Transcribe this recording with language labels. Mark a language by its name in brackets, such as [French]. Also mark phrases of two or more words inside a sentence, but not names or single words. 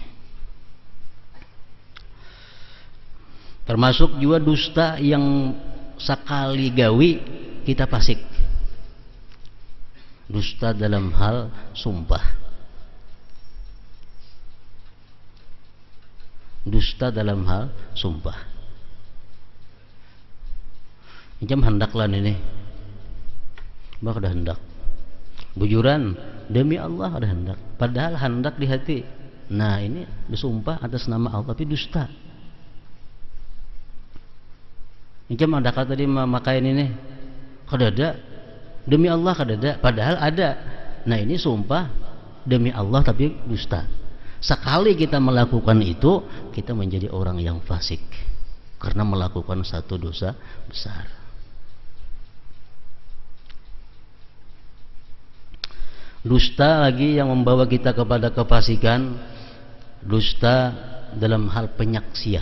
[Indonesian] Termasuk juga dusta yang sekali gawi kita fasik. Dusta dalam hal sumpah. Dusta dalam hal sumpah. [Banjar] Jam hendaklah ini, bah ada hendak, bujuran demi Allah ada hendak, padahal hendak di hati. [Indonesian] Nah, ini disumpah atas nama Allah tapi dusta. [Banjar] Jam ada kata tadi memakai ini, kada ada demi Allah, kada ada, padahal ada. [Indonesian] Nah, ini sumpah demi Allah tapi dusta. Sekali kita melakukan itu, kita menjadi orang yang fasik karena melakukan satu dosa besar. Dusta lagi yang membawa kita kepada kefasikan, dusta dalam hal penyaksian.